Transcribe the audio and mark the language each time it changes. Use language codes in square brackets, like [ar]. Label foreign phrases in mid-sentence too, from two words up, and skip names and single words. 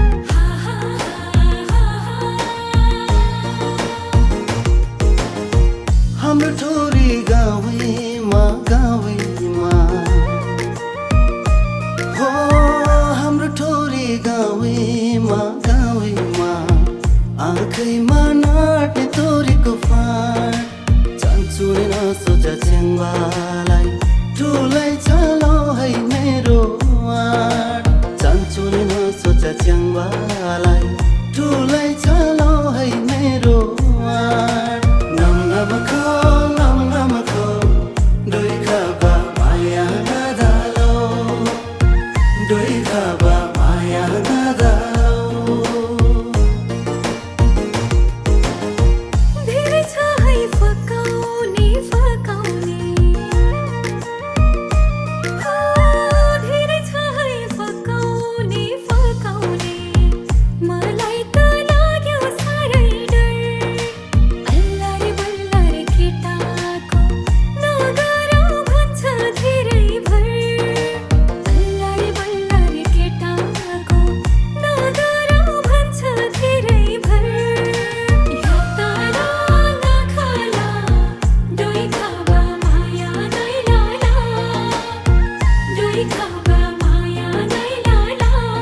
[ne] हा, हा, हा, हा, हा। हाम्रो ठोरी गाउँमा, गाउँमा। हो, हाम्रो ठोरी गाउँमा, गाउँमा। आँखैमा नाट्ने तोरीको फाँट। जान्छु नै नसोच च्याङ्बालाई, ठुलै छ लौ है मेरो आँट। जान्छु नै नसोच च्याङ्बालाई, ठुलै छ लौ है मेरो आँट। [taj] नम नम खो, नम नम खो, डोइ खाबा माया नदालो, डोइ खाबा माया नदालो। [ne] धेरै छ है फकाउने, फकाउने। हो, धेरै छ है फकाउने, फकाउने। मलाई त लाग्यो साह्रै डर। अल्लर बल्लर केटाको नगरौ भन्छ धेरै भर। अल्लर बल्लर केटाको नगरौ भन्छ धेरै भर। [taj] या तारा नखाला, डोइ खाबा माया नै लाला। डोइ खाबा माया नै लाला।